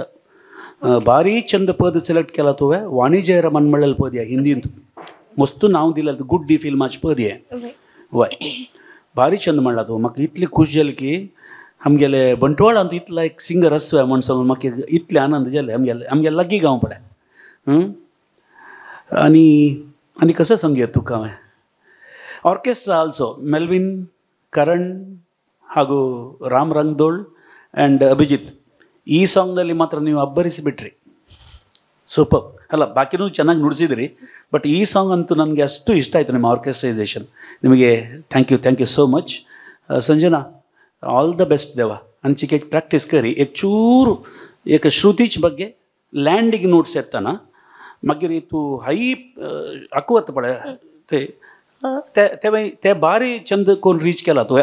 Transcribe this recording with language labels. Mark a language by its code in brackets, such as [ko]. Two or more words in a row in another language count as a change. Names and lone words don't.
[kok] भारी चंद पद सिलेक्ट केला तुवें. वाणी जयरामान म्हणलेलें पद हें हिंदींत मस्त नांव दिलें गुड डी फिल्माचें पद हें वय भारी चंद म्हणला तूं. म्हाका इतली खूश जाली की आमगेले बंटवाळांत इतलो एक सिंगर आसता म्हण सांगून म्हाका इतले आनंद जाले. आमगेले लागीं गांव पळय. आनी कसं संगीत तुका हांवें ऑर्केस्ट्रा आल्सो मेल्विन करण [kn] ಹಾಗೂ ರಾಮ್ ರಂಗದೋಳ್ ಆ್ಯಂಡ್ ಅಭಿಜಿತ್ ಈ ಸಾಂಗ್ನಲ್ಲಿ ಮಾತ್ರ ನೀವು ಅಬ್ಬರಿಸಿಬಿಟ್ರಿ. ಸೂಪರ್ ಅಲ್ಲ, ಬಾಕಿನೂ ಚೆನ್ನಾಗಿ ನುಡಿಸಿದಿರಿ, ಬಟ್ ಈ ಸಾಂಗ್ ಅಂತೂ ನನಗೆ ಅಷ್ಟು ಇಷ್ಟ ಆಯಿತು ನಿಮ್ಮ ಆರ್ಕೆಸ್ಟ್ರೈಸೇಷನ್. [en] ನಿಮಗೆ thank you so much. [kok] संजना [en] all the best [kok] देवा. आमची एक प्रॅक्टिस करी एक चूर एक श्रुतीच ಬಗ್ಗೆ [en] landing notes [kok] येताना मागीर तूं हाई आकवत पळय ते भारी चंद कोण रीच केला तुवें.